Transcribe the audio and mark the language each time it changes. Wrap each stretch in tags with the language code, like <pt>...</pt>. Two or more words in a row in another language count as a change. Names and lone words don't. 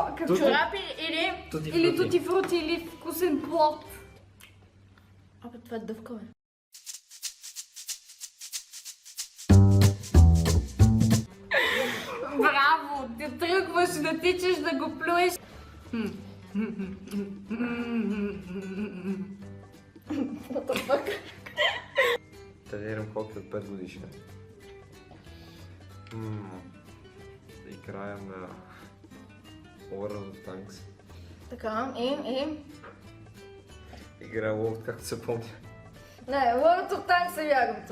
<bg>Като чорапи или тути фрути или вкусен плод? Абе, това е дъвка, бе. Браво! Ти тръгваш да тичаш да го плюеш.</bg> <en>What the fuck?</en> <bg>Тренирам хокей от 5 годишна. Играя на World of Tanks. Така, и... Играя World, както се помня. Не, World of Tanks е вярното.</bg>